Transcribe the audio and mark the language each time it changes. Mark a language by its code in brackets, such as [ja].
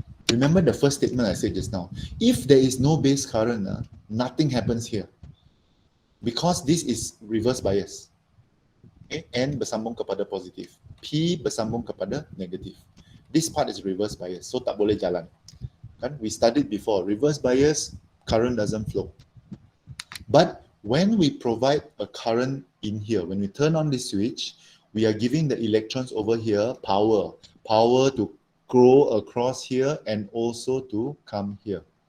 [en] Remember the first statement I said just now. If there is no base current, nothing happens here. Because this is reverse bias. Okay? [ms] N bersambung kepada positif. P bersambung kepada negatif. [en] This part is reverse bias, so [ms] tak boleh jalan. [en] We studied before, reverse bias, current doesn't flow. But when we provide a current in here, when we turn on the switch, we are giving the electrons over here power to grow across here and also to come here.